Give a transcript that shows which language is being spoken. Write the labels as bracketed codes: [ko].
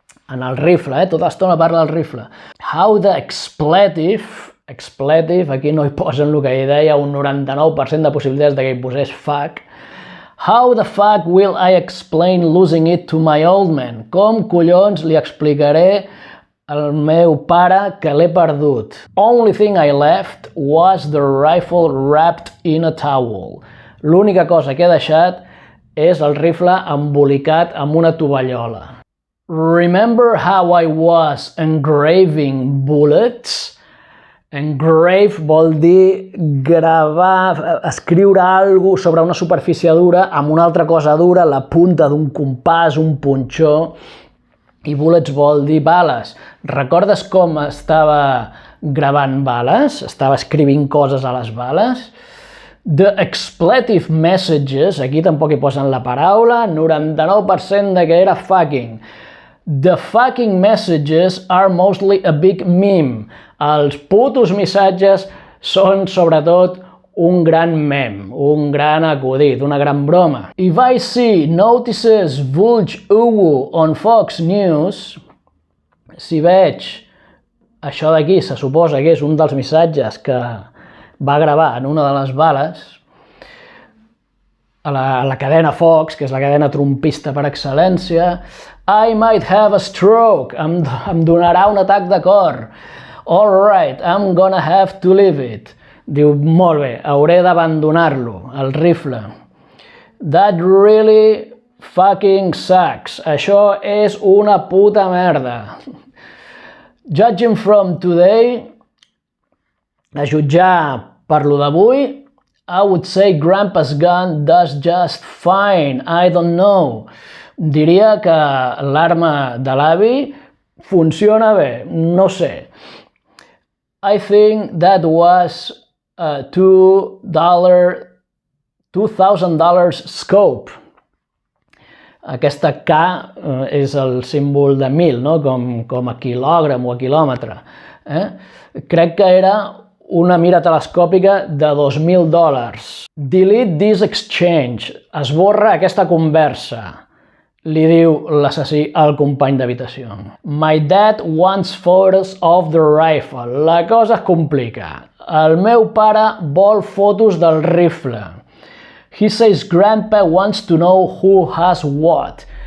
[ca] En el rifle, tota l'estona parla del rifle. [en] How the expletive, [ca] aquí no hi posen el que hi deia, un 99% de possibilitats de que hi posés fuck. [en] How the fuck will I explain losing it to my old man? [ca] Com collons li explicaré al meu pare que l'he perdut? [en] Only thing I left was the rifle wrapped in a towel. [ca] L'única cosa que he deixat és el rifle embolicat amb una tovallola. [en] Remember how I was engraving bullets? [ca] Engrave vol dir gravar, escriure alguna cosa sobre una superfície dura amb una altra cosa dura, la punta d'un compàs, un punxó, i bullets vol dir bales. Recordes com estava gravant bales? Estava escrivint coses a les bales? [en] The expletive messages, [ca] aquí tampoc hi posen la paraula, 99% de que era fucking. [en] The fucking messages are mostly a big meme. [ca] Els putos missatges són sobretot un gran mem, un gran acudit, una gran broma. [en] If I see notices Vulge Uwu on Fox News, [ca] si veig Això d'aquí se suposa que és un dels missatges que va gravar en una de les bales a la cadena Fox, que és la cadena trumpista per excel·lència. [en] I might have a stroke. [ca] Em donarà un atac de cor. [en] All right, I'm gonna have to leave it. [ca] Diu, molt bé, hauré d'abandonar-lo, el rifle. [en] That really fucking sucks. [ca] Això és una puta merda. [en] Judging from today, [ca] a jutjar per lo d'avui, [en] I would say Grandpa's gun does just fine. I don't know. [ca] Diria que l'arma de l'avi funciona bé, no sé. [en] I think that was a $2,000 scope. [ca] Aquesta K és el símbol de 1.000, no? com a quilògram o a quilòmetre. Crec que era una mira telescòpica de $2.000. [en] Delete this exchange. [ca] Esborra aquesta conversa. Li diu l'assassí al company d'habitació. [en] My dad wants photos of the rifle. [ca] La cosa es complica. El meu pare vol fotos del rifle. [en] He says Grandpa wants to know who has what.